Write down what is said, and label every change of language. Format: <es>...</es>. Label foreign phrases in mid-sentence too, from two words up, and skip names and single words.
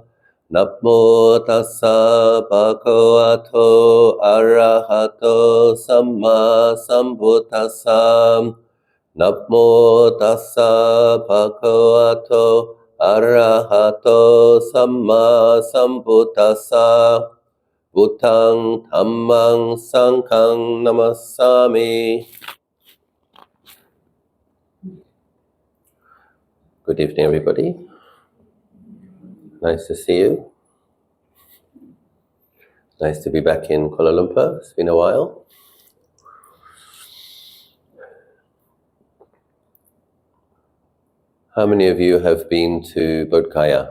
<pi>Namo tassa bhagavato arahato samma sambuddhassa. Namo tassa bhagavato arahato samma sambuddhassa. Buddhang Dhammang Sanghang Namassami.</pi> <en>Good evening, everybody. Nice to see you. Nice to be back in Kuala Lumpur. It's been a while. How many of you have been to Bodh Gaya?</en>